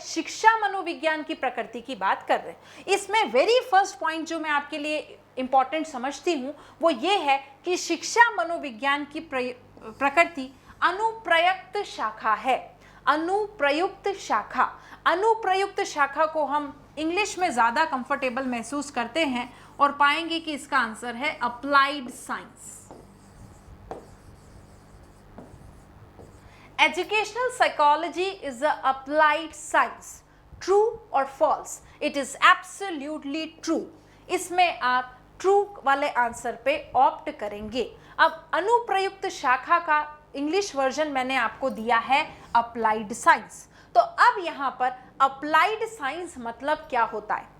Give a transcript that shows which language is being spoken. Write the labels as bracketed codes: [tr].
[hi] शिक्षा मनोविज्ञान की प्रकृति की बात कर रहे हैं। इसमें [en] very first point [hi] जो मैं आपके लिए इम्पॉर्टेंट समझती हूँ वो ये है कि शिक्षा मनोविज्ञान की प्रकृति अनुप्रयुक्त शाखा है। अनुप्रयुक्त शाखा, अनुप्रयुक्त शाखा को हम इंग्लिश में ज़्यादा कंफर्टेबल महसूस करते हैं और पाएंगे कि इसका आंसर है applied science. [en] Educational psychology is a applied science. True or false? It is absolutely true. [hi] इसमें आप ट्रू वाले आंसर पे ऑप्ट करेंगे। अब अनुप्रयुक्त शाखा का इंग्लिश वर्जन मैंने आपको दिया है अप्लाइड साइंस। तो अब यहाँ पर अप्लाइड साइंस मतलब क्या होता है?